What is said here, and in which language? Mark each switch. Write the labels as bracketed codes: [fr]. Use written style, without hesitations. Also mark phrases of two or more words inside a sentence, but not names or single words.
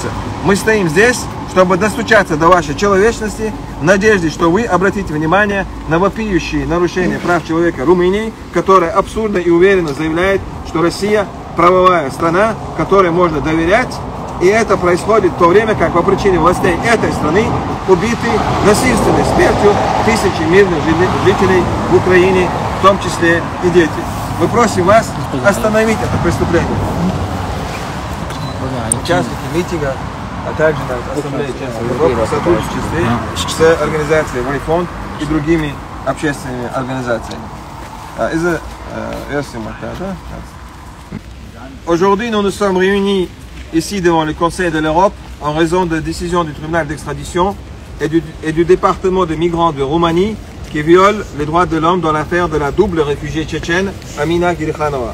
[ru] Мы стоим здесь, чтобы достучаться до вашей человечности, в надежде, что вы обратите внимание на вопиющие нарушения прав человека Румынии, которая абсурдно и уверенно заявляет, что Россия правовая страна, которой можно доверять И это происходит в то время, как по причине властей этой страны убиты насильственной смертью тысячи мирных жителей в Украине, в том числе и дети. Мы просим вас остановить это преступление. Участники митинга, а также на Ассамблее Чеченской Европы в сотрудничестве с организацией Вайфонд и другими общественными организациями. [fr] Aujourd'hui, nous nous sommes réunis ici devant le Conseil de l'Europe en raison de décisions du tribunal d'extradition et du département de migrants de Roumanie qui viole les droits de l'homme dans l'affaire de la double réfugiée tchétchène Amina Girkhanova.